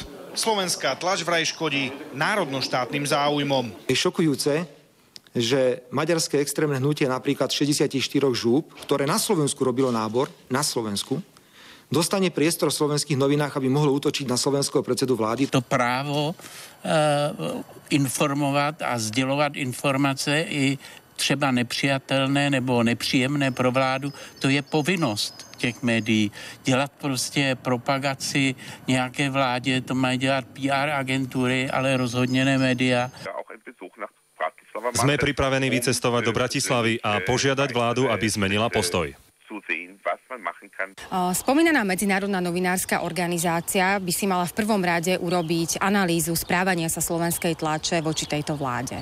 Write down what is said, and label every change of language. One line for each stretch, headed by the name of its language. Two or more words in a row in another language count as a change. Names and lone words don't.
Slovak: Slovenská tlač vraj škodí národnoštátnym záujmom. Je šokujúce, že maďarské extrémne hnutie napríklad 64 žúb, ktoré na Slovensku robilo nábor, na Slovensku, dostane priestor v slovenských novinách, aby mohlo útočiť na slovenského predsedu vlády.
Czech: To právo informovat a sdělovat informace i třeba nepřijatelné nebo nepříjemné pro vládu, to je povinnost těch médií. Dělat prostě propagaci nějaké vládě, to mají dělat PR agentury, ale rozhodně ne média.
Slovak: Sme pripravení vycestovať do Bratislavy a požiadať vládu, aby zmenila postoj. Spomínaná Medzinárodná novinárska organizácia by si mala v prvom rade urobiť analýzu správania sa slovenskej tlače voči tejto vláde.